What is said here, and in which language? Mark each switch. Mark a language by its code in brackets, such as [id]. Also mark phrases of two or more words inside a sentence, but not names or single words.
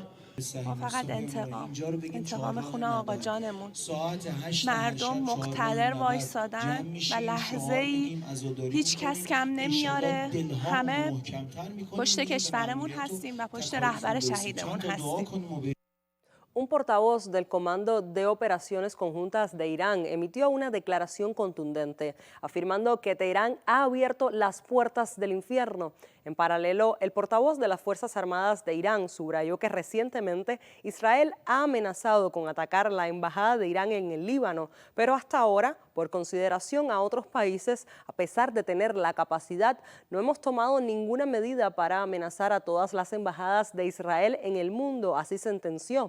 [fa] ما فقط انتقام خون آقا جانمون. مردم مقتدر وایسادن و لحظه ای هیچ کس کم نمیاره. همه پشت کشورمون هستیم و پشت رهبر شهیدمون هستیم. [es] Un portavoz del Comando de Operaciones Conjuntas de Irán emitió una declaración contundente, afirmando que Teherán ha abierto las puertas del infierno. En paralelo, el portavoz de las Fuerzas Armadas de Irán subrayó que recientemente Israel ha amenazado con atacar la embajada de Irán en el Líbano, pero hasta ahora, por consideración a otros países, a pesar de tener la capacidad, no hemos tomado ninguna medida para amenazar a todas las embajadas de Israel en el mundo, así sentenció.